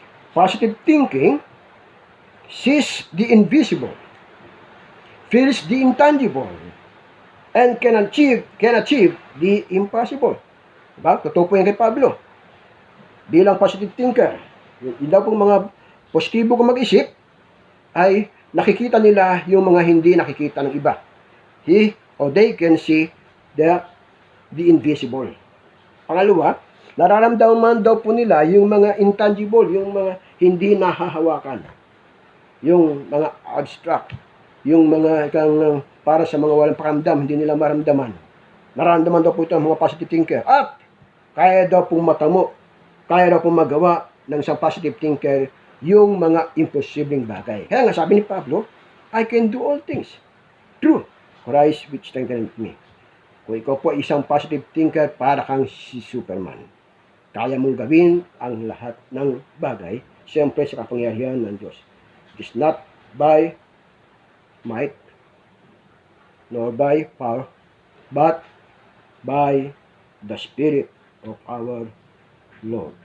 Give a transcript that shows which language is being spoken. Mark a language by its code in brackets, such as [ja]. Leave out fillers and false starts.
[en] Positive thinking sees the invisible, feels the intangible, and can achieve the impossible. Diba? [tl] Totoo po yan kay Pablo. Bilang positive thinker, yung daw pong mga positibo kong mag-isip, ay nakikita nila yung mga hindi nakikita ng iba. [en] They can see the invisible. [tl] Pangalawa, nararamdaman daw po nila yung mga intangible, yung mga hindi nahahawakan. Yung mga abstract, yung mga para sa mga walang pakiramdam, hindi nila maramdaman. Nararamdaman daw po ito ang mga positive thinker. At kaya daw pong matamo, kaya daw pong magawa ng isang positive thinker yung mga imposibleng bagay. Kaya nga sabi ni Pablo, [en] I can do all things through Christ which strengthens me. [tl] Kung ikaw po isang positive thinker, para kang si Superman. Kaya mong gawin ang lahat ng bagay, siyempre sa kapangyarihan ng Diyos. [en] It is not by might, nor by power, but by the Spirit of our Lord.